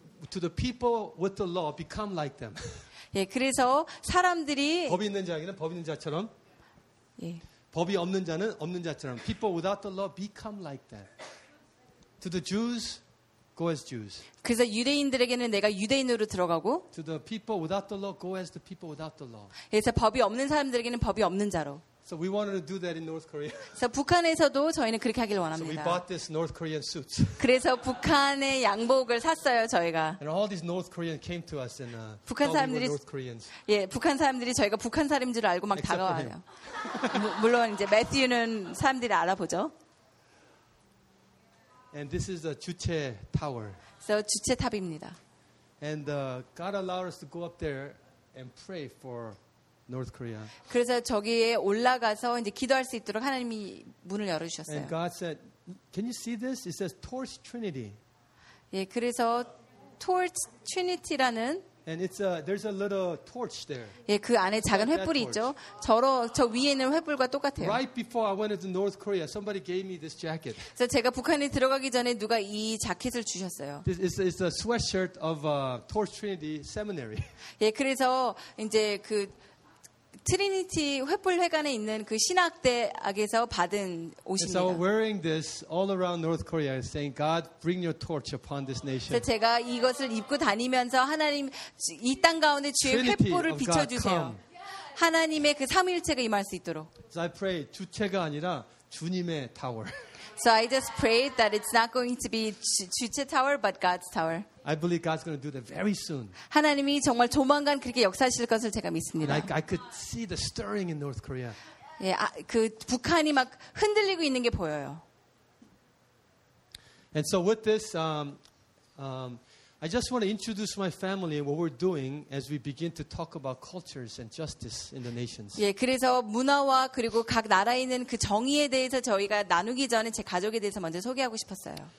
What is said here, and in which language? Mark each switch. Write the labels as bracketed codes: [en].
[en] To the people with the law, become like them. [ko] 예, 그래서 사람들이 법이 있는 자에게는 법 있는 자처럼. 예. 법이 없는 자는 없는 자처럼. [en] People without the law, become like them. To the Jews. Go as Jews. [ko] 그래서 유대인들에게는 내가 유대인으로 들어가고. [en] To the people without the law, go as the people without the law. [ko] 그래서 법이 없는 사람들에게는 법이 없는 자로. [en] So we wanted to do that in North Korea. [ko] 그래서 북한에서도 저희는 그렇게 하길 원합니다. [en] So we bought this North Korean suits. [ko] 그래서 북한의 양복을 샀어요 저희가. [en] And all these North Koreans came to us and. [ko] 북한 사람들이. [en] North Koreans. [ko] 예, 북한 사람들이 저희가 북한 사람인 줄 알고 막 다가와요. 물론 이제 매튜는 사람들이 알아보죠. [en] And this is the 주체 tower. [ko] So 주체 탑입니다. [en] And God allowed us to go up there and pray for North Korea. [ko] 그래서 저기에 올라가서 이제 기도할 수 있도록 하나님이 문을 열어주셨어요. [en] And God said, "Can you see this? It says Torch Trinity." [ko] 예, 그래서 Torch Trinity라는. [en] And it's a there's a little torch there. [ko] 예, 그 안에 작은 횃불이 있죠. 저 위에는 횃불과 똑같아요. [en] Right before I went to North Korea, somebody gave me this jacket. [ko] 그래서 제가 북한에 들어가기 전에 누가 이 자켓을 주셨어요. [en] This is a sweatshirt of a Torch Trinity Seminary. [ko] 예, 그래서 이제 그 트리니티 횃불회관에 있는 그 신학대학에서 받은 옷입니다. [en] So wearing this all around North Korea, saying, "God, bring your torch upon this nation." [ko] 제가 이것을 입고 다니면서 하나님 이 땅 가운데 주의 횃불을 비춰주세요. 하나님의 그 삼위일체가 임할 수 있도록. [en] So I pray [ko] 주체가 아니라 주님의 [en] tower. So I just prayed that it's not going to be 주체 tower, but God's tower. I believe God's going to do that very soon. [ko] 하나님이 정말 조만간 그렇게 역사하실 것을 제가 믿습니다. [en] I could see the stirring in North Korea. [ko] 예, 그 북한이 막 흔들리고 있는 게 보여요. [en] And so with this, I just want to introduce my family and what we're doing as we begin to talk about cultures and justice in the nations. [ko] 예, 그래서 문화와 그리고 각 나라에 있는 그 정의에 대해서 저희가 나누기 전에 제 가족에 대해서 먼저 소개하고 싶었어요.